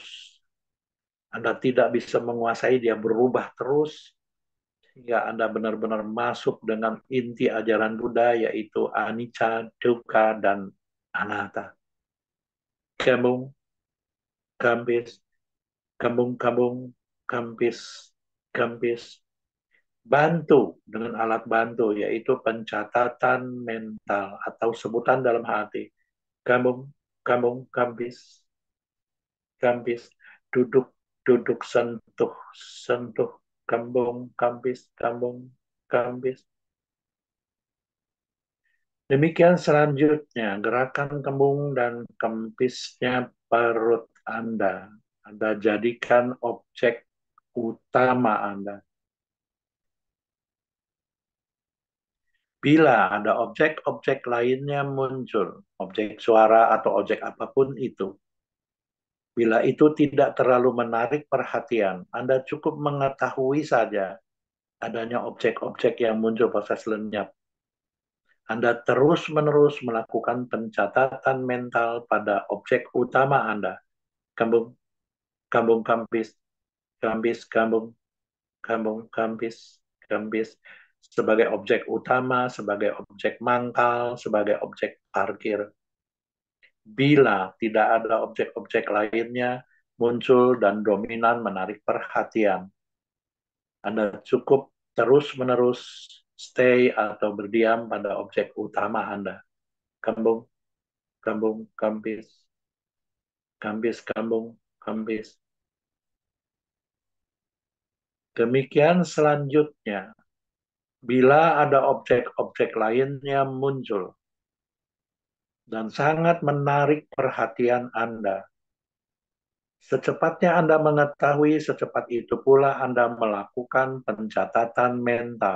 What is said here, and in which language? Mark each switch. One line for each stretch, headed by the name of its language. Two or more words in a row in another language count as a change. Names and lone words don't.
Indonesian: Anda tidak bisa menguasai, dia berubah terus, hingga Anda benar-benar masuk dengan inti ajaran Buddha, yaitu anicca, dukkha, dan anatta. Kembung, kampis, kembung, kampis, kampis. Bantu dengan alat bantu, yaitu pencatatan mental atau sebutan dalam hati. Kambung, kambung, kambis, kambis, duduk, duduk, sentuh, sentuh, kambung, kambis, kambung, kambis. Demikian selanjutnya, gerakan kembung dan kempisnya perut Anda. Anda jadikan objek utama Anda. Bila ada objek-objek lainnya muncul, objek suara atau objek apapun itu, bila itu tidak terlalu menarik perhatian, Anda cukup mengetahui saja adanya objek-objek yang muncul proses lenyap. Anda terus-menerus melakukan pencatatan mental pada objek utama Anda. Kambung, kambung, kampis, kambis, kambung, kambung, kampis, kambis, sebagai objek utama, sebagai objek mangkal, sebagai objek parkir. Bila tidak ada objek-objek lainnya muncul dan dominan menarik perhatian, Anda cukup terus-menerus stay atau berdiam pada objek utama Anda. Kambung, kambung, kampis, kampis, kambung, kampis. Demikian selanjutnya, bila ada objek-objek lainnya muncul dan sangat menarik perhatian Anda, secepatnya Anda mengetahui, secepat itu pula Anda melakukan pencatatan mental.